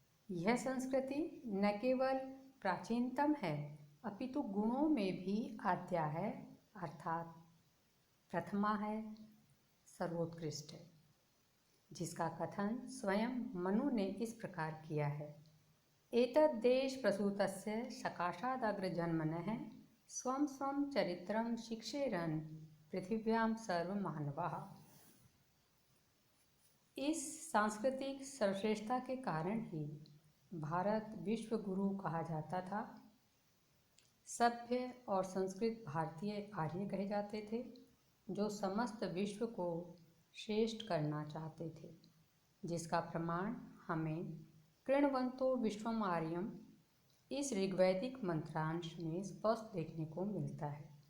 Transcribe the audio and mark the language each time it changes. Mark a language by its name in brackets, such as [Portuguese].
[Hindi] यह संस्कृति न केवल प्राचीनतम है अपितु गुणों में भी आद्या है, अर्थात प्रथमा है, सर्वोत्कृष्ट है, जिसका कथन स्वयं मनु ने इस प्रकार किया है। [Sanskrit] एतद् देश प्रसूतस्य सकाशादग्रजन्मनः स्वं स्वं चरित्रं शिक्षेरन् पृथिव्यां सर्वमानवाः। [Hindi] इस सांस्कृतिक सर्वश्रेष्ठता के कारण ही भारत विश्व गुरु कहा जाता था। सभ्य और संस्कृत भारतीय आर्य कहे जाते थे, जो समस्त विश्व को श्रेष्ठ करना चाहते थे, जिसका प्रमाण हमें [Sanskrit] कृण्वन्तो विश्वम आर्यम [Hindi] इस ऋग्वैदिक मंत्रांश में स्पष्ट देखने को मिलता है।